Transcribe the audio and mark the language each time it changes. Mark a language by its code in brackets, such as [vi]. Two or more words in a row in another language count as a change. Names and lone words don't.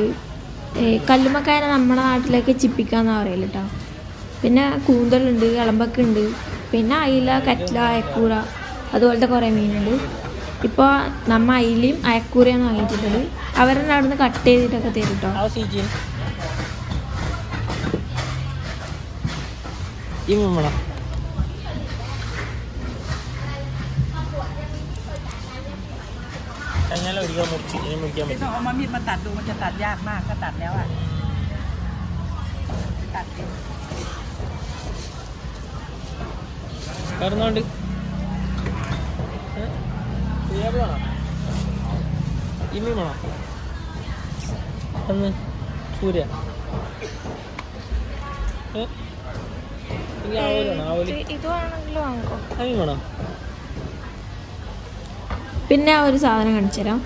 [ml] കല്ലുമ്മക്കായ നമ്മുടെ നാട്ടിലേക്ക് ചിപ്പിക്കാന്നാണ് പറയല് കേട്ടോ. പിന്നെ കൂന്തലുണ്ട്, ഇളമ്പക്കുണ്ട്, പിന്നെ അയില, കറ്റ്ല, അയക്കൂറ അതുപോലത്തെ കുറേ മീനുണ്ട്. ഇപ്പോൾ നമ്മൾ അയിലയും അയക്കൂറയാണ് വാങ്ങിയിട്ടുള്ളത്. അവരെന്നെ അവിടെ നിന്ന് കട്ട് ചെയ്തിട്ടൊക്കെ തരും കേട്ടോ. [th] เอามีดมาตัดดูมันจะตัดยากมากก็ตัดแล้วอ่ะตัด [ml] പറഞ്ഞോണ്ട് ഇമ്മി വേണോ ഒന്ന് സൂര്യ പിന്നെ ആ ഒരു സാധനം കാണിച്ചു തരാം.